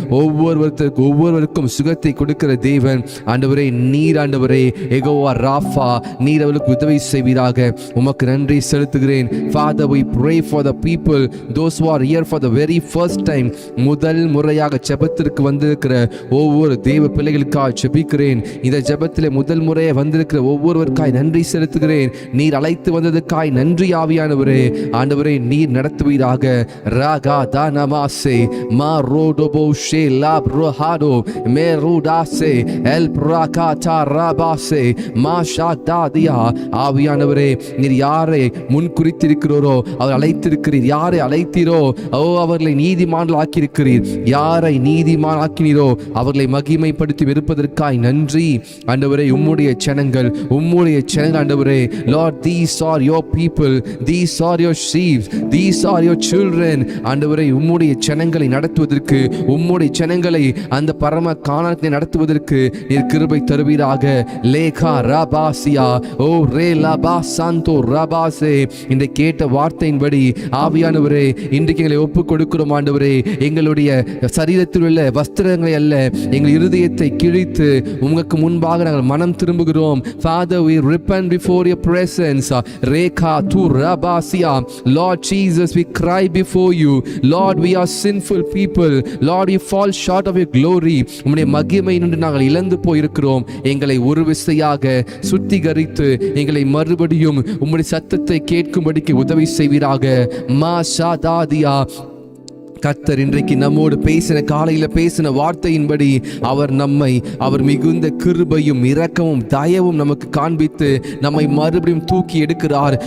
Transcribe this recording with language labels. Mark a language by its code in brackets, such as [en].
[ta] ஒவ்வொருவருக்கும் சுகத்தை கொடுக்கிற தேவன். ஆண்டவரே, நீர் ஆண்டவரே யெகோவா ராஃபா, நீர் அவர்களுக்கு உதவி செய்வீராக. உமக்கு நன்றி செலுத்துகிறேன். [en] Father, we pray for the people, those who are here for the very first time. [ta] முதல் முறையாக ஜெபத்திற்கு வந்திருக்கிற ஒவ்வொரு தேவ பிள்ளைகளுக்காக ஜெபிக்கிறேன். இந்த ஜெபத்திலே முதல் முறையாக வந்திருக்கிற ஒவ்வொருவருக்காய் நன்றி செலுத்துகிறேன். நீர் அழைத்து வந்ததுக்காய் நன்றி ஆவியானவரே. ஆண்டவரே, நீர் நடத்துவீராக. ராகா தானமாசே மா ரோடோபோஷே லாப்ரோஹாடோ மேரூடாசே எல் பிராகாடா ராபாசே மா ஷாக்தாதியா. ஆவியானவரே, நீர் யாரை முன் குறித்திருக்கிறோரோ அவர் அழைத்திருக்கிறீர். யாரை அழைத்தீரோ அவர்களை நீதிமான்கள் ஆக்கியிருக்கிறீர். யாரை நீதிமான் ஆக்கினீரோ அவர்களை மகிமைப்படுத்தி இருப்பதற்காய் நன்றி. ஆண்டவரே, உம்முடைய ஜனங்கள் ஆண்டவரே. [en] Lord, these are your people, these are your sheep. These are your children. [ta] ஆண்டவரே உம்முடைய ஜனங்களை நடத்துவதற்கு, உம்முடைய ஜனங்களை அந்த பரம கானானை நடத்துவதற்கு நீர் கிருபை தருவீராக. லேகா ராபாசியா ஓ ரே லாபா சாந்தோ ராபாசே. இந்த கேட்ட வார்த்தையின்படி ஆவியானவரே இன்றைக்கு எங்களை ஒப்புக் கொடுக்கிறோம் ஆண்டவரே. எங்களுடைய சரீரத்தில் உள்ள வஸ்திரங்களை அல்ல, எங்கள் இருதயத்தை கிழித்து உங்களுக்கு முன்பாக நாங்கள் மனம் திரும்புகிறோம். [en] Father, we repent before your presence. Rekha tu rabasia. Lord Jesus, we cry before you. Lord, we are sinful people. Lord, we fall short of your glory. [ta] உம்முடைய மகிமை நின்று நாங்கள் இழந்து போயிருக்கிறோம். எங்களை ஒரு விசையாக சுத்திகரித்து எங்களை மறுபடியும் உம்முடைய சத்தத்தை கேட்கும்படிக்கு உதவி செய்வீராக. மா ஷாதாதியா. கர்த்தர் இன்றைக்கு நம்மோடு பேசின, காலையில் பேசின வார்த்தையின்படி அவர் மிகுந்த கிருபையும் இரக்கமும் தயவும் நமக்கு காண்பித்து நம்மை மறுபடியும் தூக்கி எடுக்கிறார்.